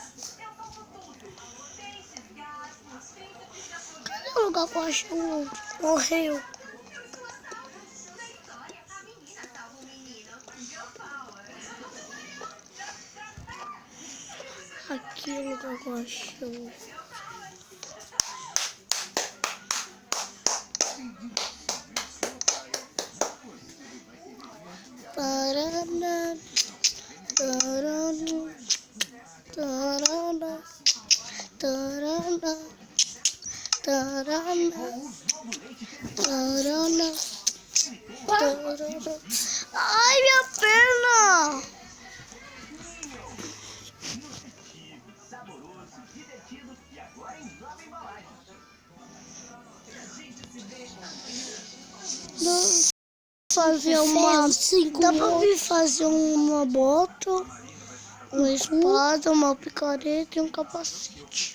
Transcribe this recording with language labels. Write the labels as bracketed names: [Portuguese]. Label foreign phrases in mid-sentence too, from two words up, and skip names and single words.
[Portuguese] Cadê o lugar que eu acho ouro? Morreu. Aqui é o lugar que eu acho ouro. Tarana, tarana, tarana, tarana, tarana, tarana, tarana. Ai, minha perna! Fazer uma, dá pra vir fazer uma bota, uma espada, uma picareta e um capacete.